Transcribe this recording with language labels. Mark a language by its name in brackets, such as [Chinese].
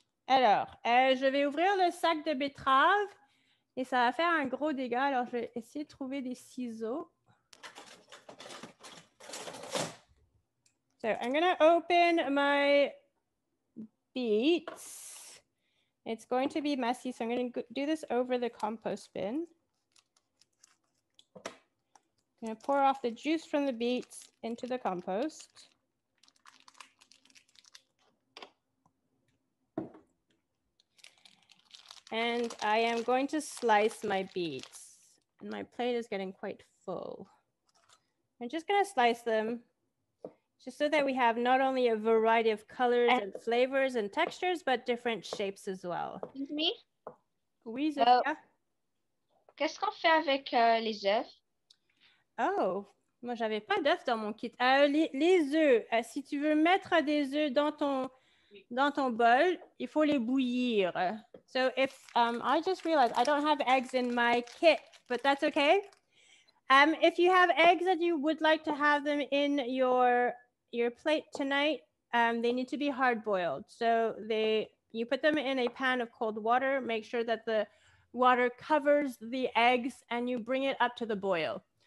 [French] Alors, je vais ouvrir le sac de betterave et ça va faire un gros dégât. Alors, je vais essayer de trouver des ciseaux. [English] So, I'm going to open my beets. It's going to be messy, so I'm going to do this over the compost bin. I'm going to pour off the juice from the beets into the compost. And I am going to slice my beets. And my plate is getting quite full. I'm just going to slice them just so that we have not only a variety of colors and flavors and textures, but different shapes as well. Me? [French] Oui, Zofia? Qu'est-ce qu'on fait avec les œufs? Oh, moi, j'avais pas d'œufs dans mon kit. Les œufs, si tu veux mettre des œufs dans ton bol, il faut les bouillir. [English] So if I just realized I don't have eggs in my kit, but that's okay. If you have eggs that you would like to have them in your plate tonight, they need to be hard boiled. So you put them in a pan of cold water, make sure that the water covers the eggs, and you bring it up to the boil.